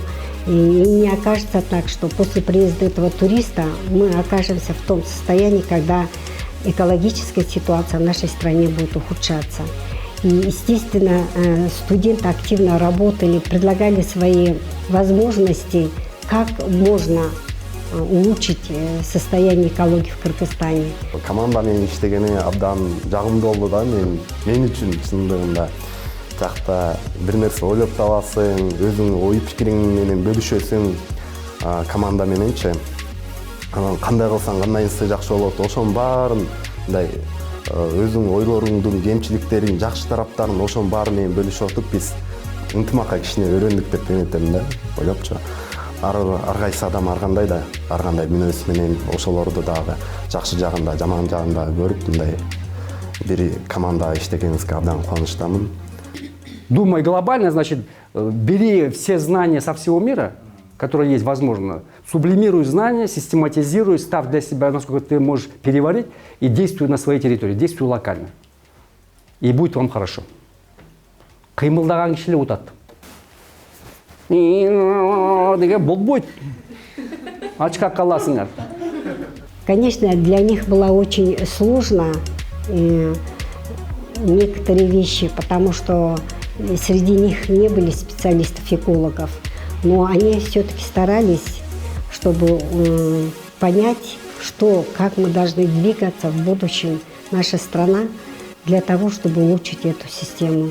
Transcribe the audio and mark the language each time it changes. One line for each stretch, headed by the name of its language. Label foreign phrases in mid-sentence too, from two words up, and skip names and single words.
Russian: И не окажется так, что после приезда этого туриста мы окажемся в том состоянии, когда экологическая ситуация в нашей стране будет ухудшаться. И, естественно, студенты активно работали, предлагали свои возможности, как можно улучшить состояние экологии в Кыргызстане.
Kyrgyz: Команда менен иштегени абдан жагымдуу болду да, мен үчүн чындыгында. Жакта бир нерсе ойлоп табасың, өзүң ой пикириң менен бөлүшөсүң команда мененчи. Анан кандай кылсаң кандайсы жакшы болот, ошонун баарын мындай өзүң ойлоруңдун, кемчиликтериң, жакшы тараптарын ошонун баары менен бөлүшүп отуп биз ынтымакка кичине үйрөндүк деп эметем да, ойлопчу. Ар кайсы адам ар кандай мүнөз менен ошолорду дагы жакшы жагында, жаман жагында көрүп, мындай бир команда иштегенибизге абдан кубанычтамын.
Russian: Думай глобально, значит, бери все знания со всего мира, которые есть, возможно, сублимируй знания, систематизируй, ставь для себя, насколько ты можешь переварить, и действуй на своей территории, действуй локально. И будет вам хорошо.
Kyrgyz: Кыймылдаган кишилер утат. Деген болбойт. Ачка каласыңар.
Russian: Конечно, для них было очень сложно некоторые вещи, потому что среди них не были специалистов-экологов, но они все-таки старались, чтобы понять, как мы должны двигаться в будущем, наша страна, для того, чтобы улучшить эту систему.